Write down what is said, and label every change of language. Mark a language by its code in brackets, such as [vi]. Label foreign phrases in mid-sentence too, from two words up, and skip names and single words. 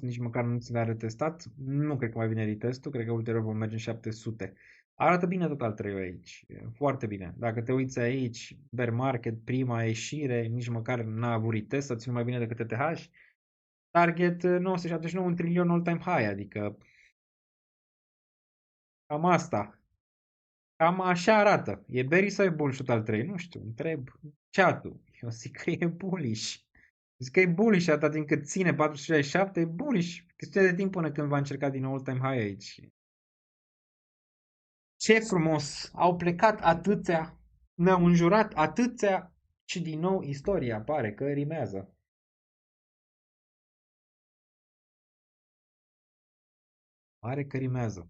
[ro] Nici măcar nu ți l-a retestat. Nu cred că mai vine retestul. Cred că ulterior vom merge în 700. Arată bine total 3 aici. Foarte bine. Dacă te uiți aici, [en] bear market, [ro] prima ieșire, nici măcar n-a avut retest, să țin mai bine decât TTH. Target 979, 1 trilion [en] all-time high, [ro] adică cam asta. Cam așa arată. E bearish sau e bullish total 3? Nu știu, întreb chat-ul. Eu zic că e bullish. Zic că e bullish atât timp cât ține 467, e bullish. Chestia de timp până când va încerca din [en] all-time high [ro] aici. Ce frumos! Au plecat atâția, ne-au înjurat atâția și din nou istoria pare că rimează. Pare că rimează.